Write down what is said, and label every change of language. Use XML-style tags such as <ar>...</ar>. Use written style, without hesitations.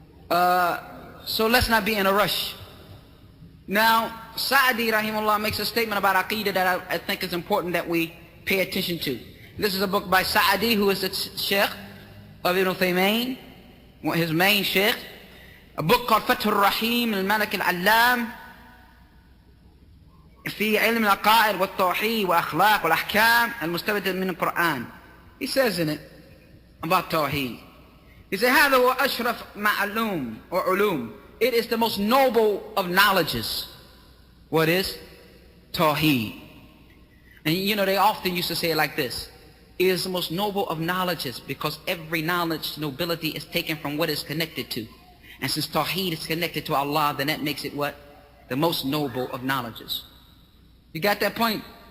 <en>So let's not be in a rush. Now, Sa'adi, rahimahullah, makes a statement about Aqidah that I think is important that we pay attention to. This is a book by Sa'adi, who is the Sheikh of Ibn Taymiyyah, his main Sheikh.</en> <ar>A book called Fath al-Rahim al-Malik al-Allam في علم العقائد والتوحيد وأخلاق والأحكام المستمدة من القرآن.</ar> <en>He says in it about Tawheed.</en> <ar>He says, هذا هو أشرف معلوم or علوم.</ar> <en>It is the most noble of knowledges. What is? Tawheed. And you know, they often used to say it like this. It is the most noble of knowledges, because every knowledge, nobility is taken from what it's connected to. And since Tawheed is connected to Allah, then that makes it what? The most noble of knowledges. You got that point?</en>